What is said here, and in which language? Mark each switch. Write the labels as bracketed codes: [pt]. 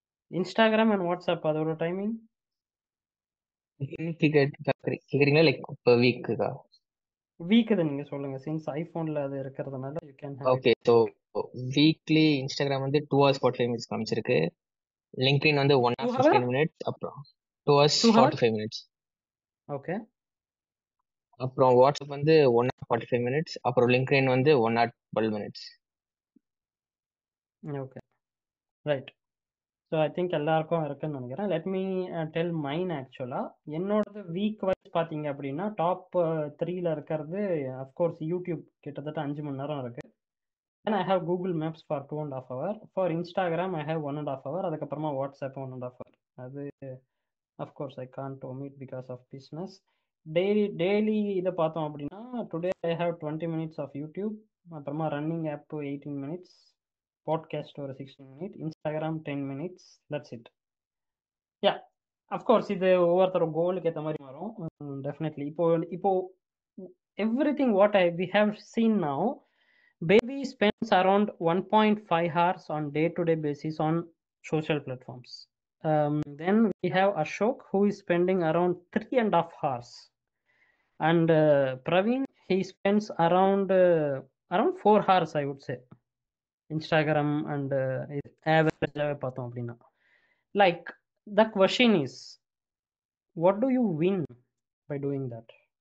[ta] Instagram and WhatsApp, அதோட timing இன்னைக்கு கேக்குறீங்களா? லைக் இப்போ வீக்குக்கா? வீக் இது நீங்க சொல்லுங்க, சின்ஸ் ஐபோன்ல அது இருக்கிறதுனால [en] you can have [ta] okay, so weekly Instagram வந்து 2 hours 45 minutes காமிச்சிருக்கு. லிங்க்டின் வந்து 1 hour 15 minutes, அப்புறம் 2 hours 45 minutes. ஓகே. அப்புறம் வாட்ஸ்அப் வந்து 1 hour 45 minutes, அப்புறம் லிங்க்டின் வந்து 1 hour 12 minutes. Okay, right. [en] so I think [ta] எல்லாருக்கும் இருக்குன்னு நினைக்கிறேன். [en] Let me tell mine. [ta] ஆக்சுவலாக என்னோடது வீக் வைஸ் பார்த்தீங்க அப்படின்னா டாப் 3ல இருக்கிறது அஃப்கோர்ஸ் யூடியூப், கிட்டத்தட்ட 5 மணி நேரம் இருக்கு. [en] Then I have Google Maps for 2.5 hours. For Instagram I have 1.5 hours. [ta] அதுக்கப்புறமா வாட்ஸ்அப் 1.5 hours. அது of course [en] I can't omit because of business. [ta] Daily இதை பார்த்தோம் அப்படின்னா [en] today I have 20 minutes of YouTube, [ta] அப்புறமா ரன்னிங் ஆப் 18 minutes, பாட்காஸ்ட் ஒரு 16 minutes, Instagram 10 minutes. [en] That's it. [ta] Yeah, of course இது ஒவ்வொருத்தர் கோலுக்கு ஏற்ற மாதிரி வரும். [en] Definitely இப்போ everything what we have seen now, baby spends around 1.5 hours on day-to-day basis on social platforms. Then we have Ashok, who is spending around 3.5 hours. And Praveen, he spends around around 4 hours I would say. [ta] Instagram and ஆவரேஜாகவே பார்த்தோம் அப்படின்னா. [en] Like the question is, what do you win by doing that?